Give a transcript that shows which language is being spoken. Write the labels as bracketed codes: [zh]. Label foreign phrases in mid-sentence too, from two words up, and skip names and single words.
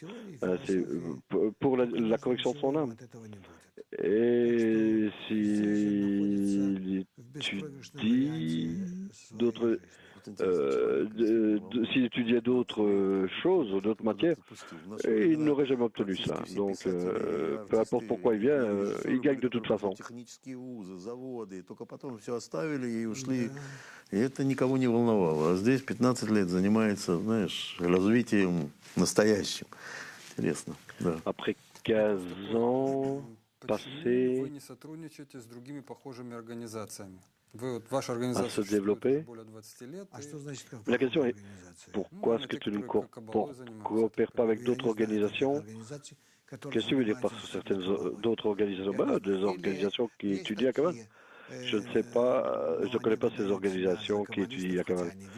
[fr] C'est pour la correction de son âme. Et s'il étudie s'il étudiait d'autres choses, d'autres matières, il n'aurait jamais obtenu ça. Donc, peu importe pourquoi il vient, il gagne de toute façon. [ru] И это никого не волновало. А здесь 15 лет занимается, знаешь, развитием настоящим. Интересно, да. [fr] Après 15 ans passés, [ru] вы не сотрудничаете с другими похожими организациями? Ваша организация [fr] se développer. [ru] более 20 лет. [fr] La question est, pourquoi est-ce que tu ne coopères pas avec d'autres organisations? Qu'est-ce que tu veux dire par certaines d'autres organisations? Des organisations qui étudient la Kabbale. Je ne sais pas, je ne connais pas ces organisations qui étudient la Kabbale.